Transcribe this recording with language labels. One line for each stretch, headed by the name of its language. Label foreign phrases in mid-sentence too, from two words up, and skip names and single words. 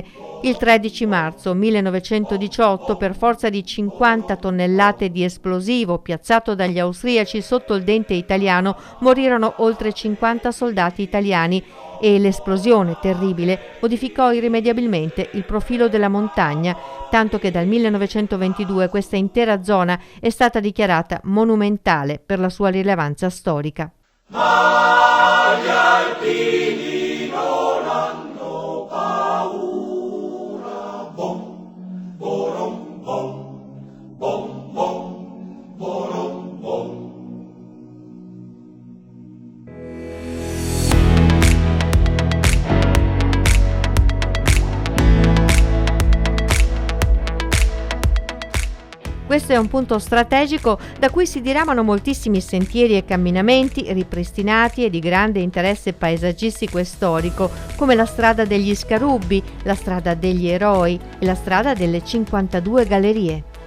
Italian: Il 13 marzo 1918, per forza di 50 tonnellate di esplosivo piazzato dagli austriaci sotto il Dente Italiano, morirono oltre 50 soldati italiani, e l'esplosione terribile modificò irrimediabilmente il profilo della montagna, tanto che dal 1922 questa intera zona è stata dichiarata monumentale per la sua rilevanza storica. Ma gli alpini non hanno paura, bom, borom, bom, bom, bom, borom, bom. Questo è un punto strategico da cui si diramano moltissimi sentieri e camminamenti ripristinati e di grande interesse paesaggistico e storico, come la strada degli Scarubbi, la strada degli Eroi e la strada delle 52 gallerie.